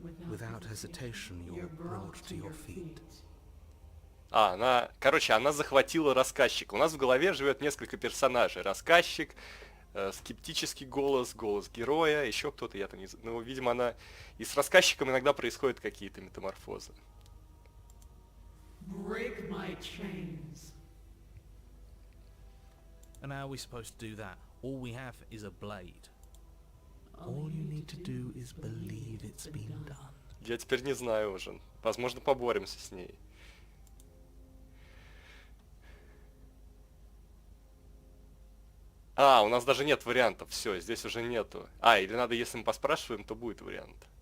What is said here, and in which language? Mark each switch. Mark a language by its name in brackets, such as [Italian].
[English] Without hesitation, you're brought to your feet. [Russian] Она захватила рассказчика. У нас в голове живет несколько персонажей. Рассказчик, скептический голос, голос героя, еще кто-то, я там не знаю. Ну, видимо, она... И с рассказчиком иногда происходят какие-то метаморфозы. [English] Break my chains. And how are we supposed to do that? All we have is a blade. All you need to do is believe it's been done. [Russian] Я теперь не знаю уже. Возможно, поборемся с ней. У нас даже нет вариантов. Все, здесь уже нету. Или надо, если мы поспрашиваем, то будет вариант.